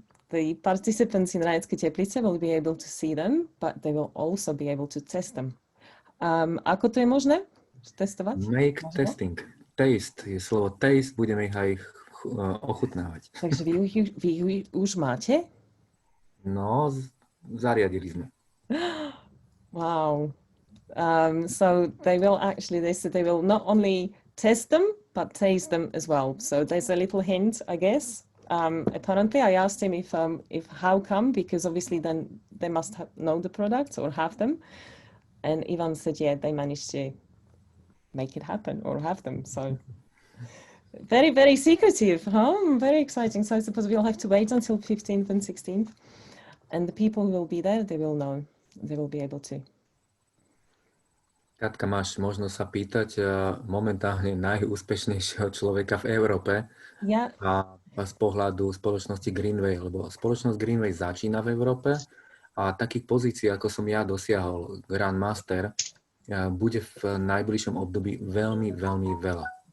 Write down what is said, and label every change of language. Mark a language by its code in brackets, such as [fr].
[en] The participants in Rajské Teplice will be able to see them, but they will also be able to test them. [sk] Ako to je možné? Testovať? [en] Make testing. [sk] Taste je slovo taste, budeme ich aj ochutnávať. Takže vy už máte? No, zariadili sme. [en] Wow. So they will actually, they said they will not only test them, but taste them as well. So there's a little hint, I guess. Apparently, I asked him if how come, because obviously then they must have, know the products or have them. And Ivan said, yeah, they managed to make it happen or have them. So very, very secretive, huh? Very exciting. So I suppose we'll have to wait until 15th and 16th. And the people who will be there, they will know. They will be able to. [sk] Katka, máš možnosť sa pýtať momentálne najúspešnejšieho človeka v Európe Ja, a z pohľadu spoločnosti Greenway, lebo spoločnosť Greenway začína v Európe a takých pozícií, ako som ja dosiahol, Grand Master, bude v najbližšom období veľmi, veľmi veľa.